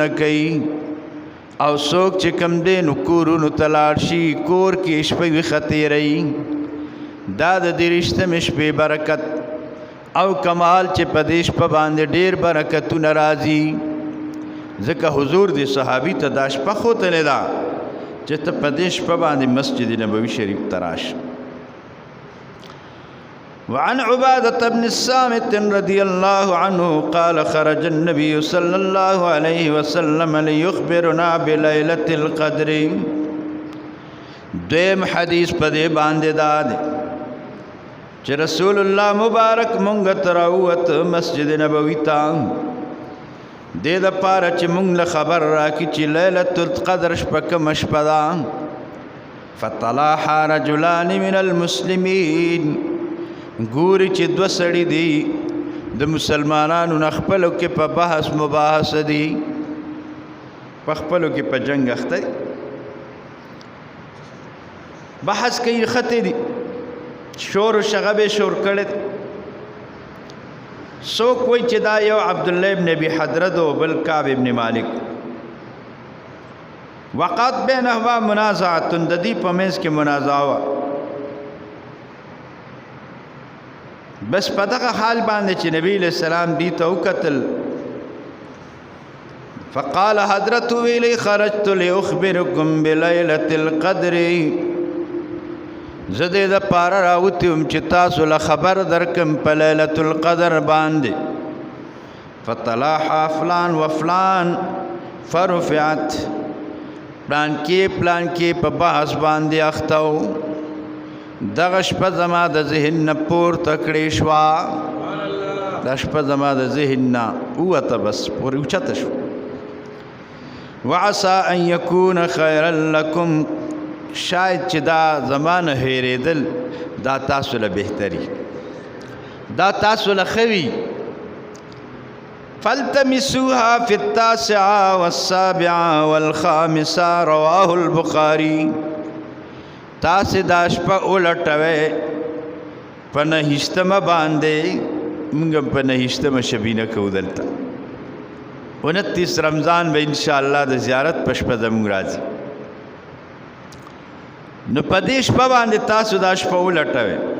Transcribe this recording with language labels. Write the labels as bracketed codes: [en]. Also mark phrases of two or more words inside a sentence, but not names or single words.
[ps] کوي او څوک چې کم دی نو کورونو ته لاړ شي کور کې شپه ویښه تېروي دا د 23مې شپې برکت او کمال چې په دې شپه باندې ډېر برکتونه راځي ځکه حضور دی صحابي ته دا شپه ښودلې ده چې ته په دې شپه باندې مسجد نبوي شریف ته راشه [ar] وعن عبادة بن الصامت رضي الله عنه قال خرج النبي صلى الله عليه وسلم ليخبرنا بليلة القدر [ps] دویم حدیث په دې باندې دا دی چې رسول الله مبارک مونږ ته راووت مسجد نبوي ته دې دپاره چې مونږ له خبر راکړي چې لیلة القدر شپه کومه شپه ده [ar] فطلع رجلان من المسلمین [ps] ګوري چې دوه سړي دي د مسلمانانو نه خپلو کې په بحث مباحثه دي په خپلو کې په جنګ اخته بحث کوي خطې دي شور و شغب شور کړی څوک وایي چې دا یو عبدالله ابن ابي حضرت و بل کعب ابن مالک [ar] وقت بینهما منازعة [ps] د دې په منځ کې منازعه وه بس په دغه حال باندې چې نبی علیہ السلام دې ته وکتل فقال حضرت ویلی [ar] خرجت لأخبركم بليلة القدر [ps] زه دې دپاره راوتی وم چې تاسو له خبر درکم په لیلة القدر باندې [ar] فطلع فلان و فلان فرفعت [ps] پلان کې په بحث باندې اخته و دغه شپه زما د ذهن نه پورته کړې شوه دا شپه زما د ذهن نه ووته بس پورې اوچته شو [ar] وعسى ان يكون خيرا لكم [ps] شاید چې دا زما نه هېرېدل دا تاسو له بهتري دا تاسو له ښه وي [ar] فالتمسوها في 9 و7 و5 رواه البخاري [ps] تاسې دا شپه ولټوئ په 9 باندې موږ په 9 شبینه کوو دلته 29 رمضان به انشاءالله د زیارت په شپه زموږ راځي نو په دې شپه باندې تاسو دا شپه ولټوئ